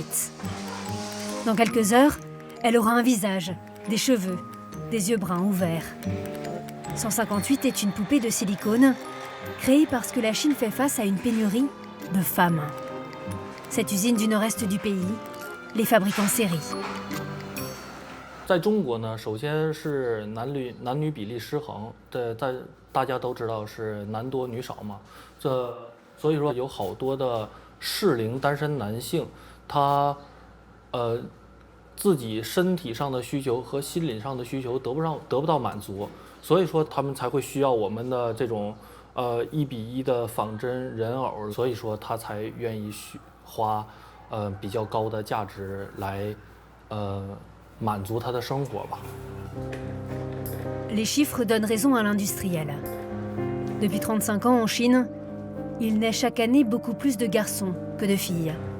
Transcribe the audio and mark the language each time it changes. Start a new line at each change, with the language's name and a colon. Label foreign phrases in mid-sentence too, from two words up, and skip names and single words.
French: Dans quelques heures, elle aura un visage, des cheveux, des yeux bruns ouverts. 158 est une poupée de silicone, créée parce que la Chine fait face à une pénurie de femmes. Cette usine du nord-est du pays les fabrique en série.
Chinese: 在中国呢，首先是男女比例失衡，大家都知道是男多女少嘛，所以说有好多的适龄单身男性，他自己身体上的需求和心理上的需求得不到满足，所以说他们才会需要我们的这种1:1的仿真人偶，所以说他才愿意花比较高的价值来满足他的生活吧。
French: Les chiffres donnent raison à l'industriel. Depuis 35 ans en Chine, il naît chaque année beaucoup plus de garçons que de filles.